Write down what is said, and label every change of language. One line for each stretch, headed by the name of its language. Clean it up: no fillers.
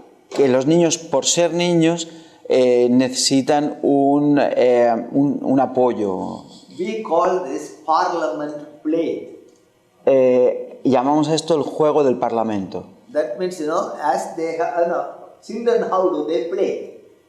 Spanish: que los niños, por ser niños, necesitan un apoyo.
English: We call this parliament play.
Spanish: llamamos a esto el juego del Parlamento.
English: That means, as they have, children, how do they play?